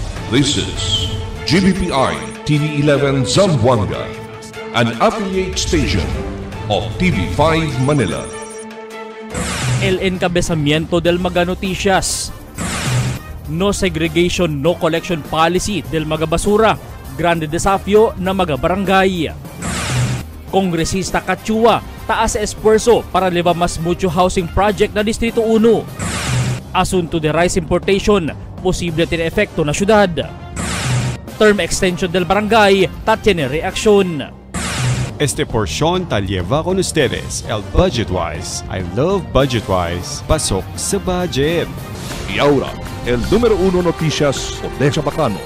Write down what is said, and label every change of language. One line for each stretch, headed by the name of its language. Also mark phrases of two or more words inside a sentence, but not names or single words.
English: This is GBPI TV11 Zamboanga, an affiliate station of TV5 Manila.
Chavacano: El encabezamiento del mga noticias.
English: No segregation, no collection policy
Chavacano: del mga basura. Grande desafio na mga barangay. Kongresista Kachua, taas esfuerzo para levar mas mucho
English: housing project
Chavacano: na Distrito 1. Asunto de
English: rice importation,
Chavacano: posible tiene efekto na syudad.
English: Term extension
Chavacano: del barangay, tiene reaksyon. Este porción tal lleva con ustedes el Budgetwise.
English: I love Budgetwise.
Filipino: Pasok sa budget.
Chavacano: Y ahora, el número 1 noticias de Chabacano.